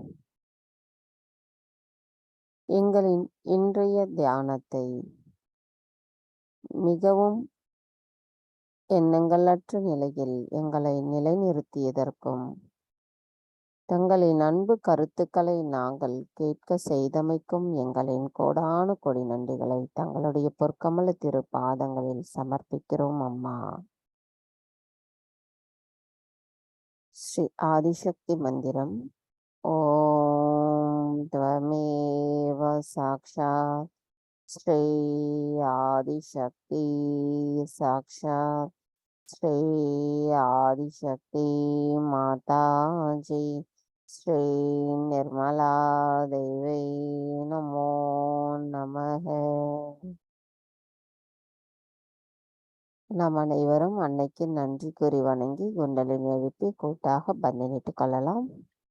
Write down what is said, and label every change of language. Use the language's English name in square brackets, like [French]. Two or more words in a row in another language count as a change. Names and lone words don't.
[Tamil] எங்களின் இன்றைய தியானத்தை மிகவும் எண்ணங்களற்ற நிலையில் எங்களை நிலைநிறுத்தியதற்கும், தங்களின் அன்பு கருத்துக்களை நாங்கள் கேட்க செய்தமைக்கும் எங்களின் கோடானு கோடி நன்றிகளை தங்களுடைய பொற்கமல திரு பாதங்களில் சமர்ப்பிக்கிறோம் அம்மா. ஸ்ரீ ஆதிசக்தி மந்திரம். [Sanskrit] ஓம் त्वमेव साक्षात् श्री आदिशक्ति साक्षात् श्री आदिशक्ति माताजी श्री निर्मला देवी नमो नमः. [Tamil] நாம் அனைவரும் அன்னைக்கு நன்றி கூறி வணங்கி குண்டலினி எழுப்பி கூட்டாக பந்தனிட்டுக் கொள்ளலாம்.